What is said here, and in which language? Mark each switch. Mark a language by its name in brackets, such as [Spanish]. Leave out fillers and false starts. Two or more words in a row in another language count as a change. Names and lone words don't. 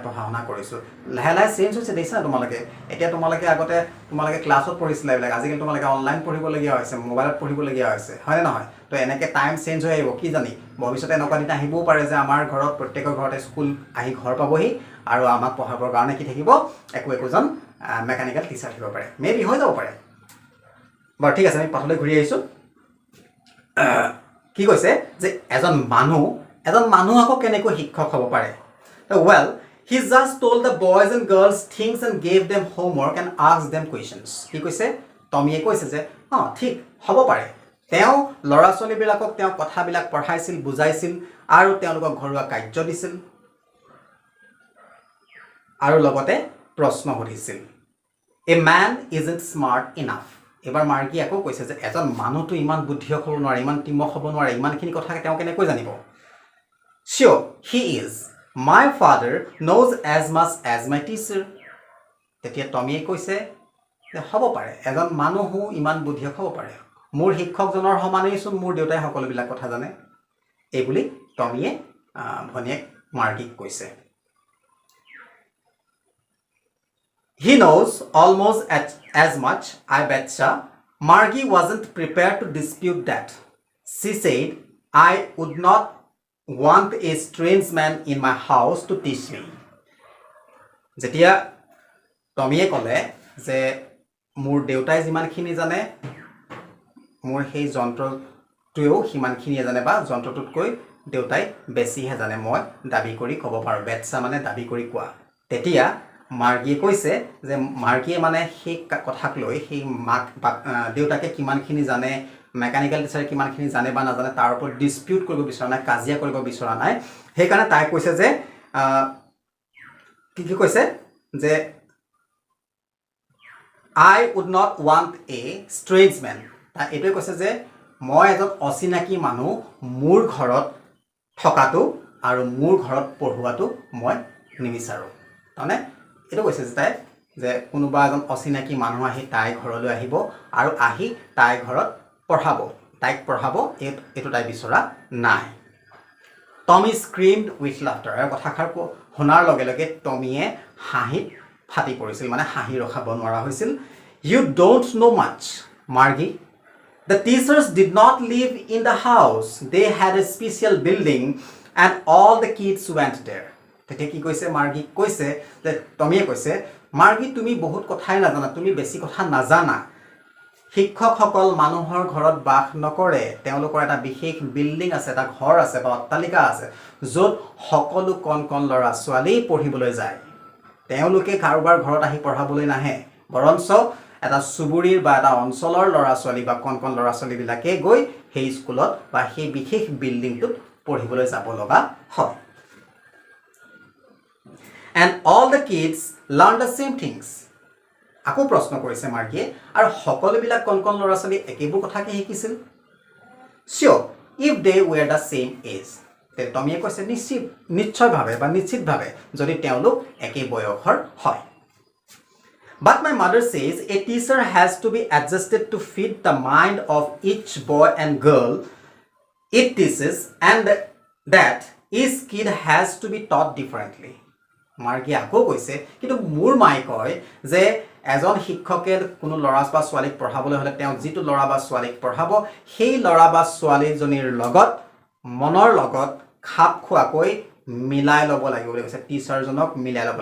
[Assamese] পঢ়া শুনা কৰিছো লাহে লাহে চেঞ্জ হৈছে দেখিছা তোমালোকে এতিয়া তোমালোকে আগতে তোমালোকে ক্লাছত পঢ়িছিলা এইবিলাক আজিকালি তোমালোকে অনলাইন পঢ়িবলগীয়া হৈছে মোবাইলত পঢ়িবলগীয়া হৈছে হয় নহয় তো এনেকৈ টাইম চেঞ্জ হৈ আহিব কি জানি ভৱিষ্যতে এনেকুৱা দিন আহিবও পাৰে যে আমাৰ ঘৰত প্ৰত্যেকৰ ঘৰতে স্কুল আহি ঘৰ পাবহি আৰু আমাক পঢ়াবৰ কাৰণে কি থাকিব একোজন [English] mechanical teacher [Assamese] থাকিব পাৰে মেবি হৈ যাব পাৰে বাৰু ঠিক আছে আমি পাছলৈ ঘূৰি আহিছোঁ কি কৈছে যে এজন মানুহ আকৌ কেনেকৈ শিক্ষক হ'ব পাৰে [English] well he just told the boys and girls things and gave them homework and asked them questions [Assamese] কি কৈছে টমিয়ে কৈছে যে ঠিক হ'ব পাৰে তেওঁ ল'ৰা ছোৱালীবিলাকক তেওঁ কথাবিলাক পঢ়াইছিল বুজাইছিল আৰু তেওঁলোকক ঘৰুৱা কাৰ্য দিছিল আৰু লগতে প্ৰশ্ন সুধিছিল [English] a man isn't smart enough [Assamese] এবাৰ মাৰ্কি আকৌ কৈছে যে এজন মানুহটো ইমান বুদ্ধিয়ক হ'ব নোৱাৰে ইমান তিমক হ'ব নোৱাৰে ইমানখিনি কথা তেওঁ কেনেকৈ জানিব [English] Sure, he is. My father knows as much as my teacher. [Assamese] তেতিয়া টমিয়ে কৈছে যে হ'ব পাৰে এজন মানুহো ইমান বুদ্ধিয়ক হ'ব পাৰে মোৰ শিক্ষকজনৰ সমানেইচোন মোৰ দেউতাই সকলোবিলাক কথা জানে এই বুলি টমিয়ে ভনীয়েক মাৰ্কিক কৈছে [English] He knows almost as much, I betcha. Margie wasn't prepared to dispute that. She said, I would not want a strange man in my house to teach me. [Assamese] যেতিয়া টমিয়ে ক'লে যে মোৰ দেউতাই যিমানখিনি জানে মোৰ সেই যন্ত্ৰটোৱেও সিমানখিনিয়ে জানে বা যন্ত্ৰটোতকৈ দেউতাই বেছিহে জানে মই দাবী কৰি ক'ব পাৰোঁ বেটছা মানে দাবী কৰি কোৱা তেতিয়া মাৰ্গিয়ে কৈছে যে মাৰ্গিয়ে মানে সেই কথাক লৈ সেই মাক দেউতাকে কিমানখিনি জানে [English] mechanical teacher [Assamese] কিমানখিনি জানে বা নাজানে তাৰ ওপৰত ডিসপিউট কৰিব বিচৰা নাই কাজিয়া কৰিব বিচৰা নাই সেইকাৰণে তাই কৈছে যে কি কৈছে যে [English] I would not want a strange man [Assamese] তাই এইটোৱে কৈছে যে মই এজন অচিনাকি মানুহ মোৰ ঘৰত থকাটো আৰু মোৰ ঘৰত পঢ়ুৱাটো মই নিবিচাৰোঁ মানে এইটো কৈছে যে তাই যে কোনোবা এজন অচিনাকি মানুহ আহি তাই ঘৰলৈ আহিব আৰু আহি তাই ঘৰত তাইক পঢ়াব এইটো তাই বিচৰা নাই [English] Tommy screamed with laughter [Assamese] আৰু কথাষাৰ শুনাৰ লগে লগে টমিয়ে হাঁহিত ফাটি পৰিছিল মানে হাঁহি ৰখাব নোৱাৰা হৈছিল [English] You don't know much, Margie. The teachers did not live in the house. They had a special building and all the kids went there. [Assamese] তেতিয়া কি কৈছে মাৰ্গি কৈছে যে টমিয়ে কৈছে মাৰ্গি তুমি বহুত কথাই নাজানা তুমি বেছি কথা নাজানা শিক্ষকসকল মানুহৰ ঘৰত বাস নকৰে তেওঁলোকৰ এটা বিশেষ বিল্ডিং আছে এটা ঘৰ আছে বা অট্টালিকা আছে য'ত সকলো কণ ল'ৰা ছোৱালী পঢ়িবলৈ যায় তেওঁলোকে কাৰোবাৰ ঘৰত আহি পঢ়াবলৈ নাহে বৰঞ্চ এটা সুবুৰীৰ বা এটা অঞ্চলৰ ল'ৰা ছোৱালী বা কণ ল'ৰা ছোৱালীবিলাকে গৈ সেই স্কুলত বা সেই বিশেষ বিল্ডিংটোত পঢ়িবলৈ যাব লগা হয় [English] And all the kids learned the same things. [Assamese] আকৌ প্ৰশ্ন কৰিছে মাৰ্গিয়ে আৰু সকলোবিলাক কণ ল'ৰা ছোৱালী একেবোৰ কথাকে শিকিছিল [English] Sure, if they were the same age. [Assamese] টমিয়ে কৈছে নিশ্চয়ভাৱে বা নিশ্চিতভাৱে যদি তেওঁলোক একে বয়সৰ হয় [English] But my mother says a teacher has to be adjusted to fit the mind of each boy and girl it teaches, and that each kid has to be taught differently. [Assamese] মাৰ্গী আকৌ কৈছে কিন্তু মোৰ মায়ে কয় যে এজন শিক্ষকে কোনো ল'ৰা বা ছোৱালীক পঢ়াবলৈ হ'লে তেওঁ যিটো ল'ৰা বা ছোৱালীক পঢ়াব সেই ল'ৰা বা ছোৱালীজনীৰ লগত মনৰ লগত খাপ খোৱাকৈ মিলাই ল'ব লাগিব বুলি কৈছে টিচাৰজনক মিলাই ল'ব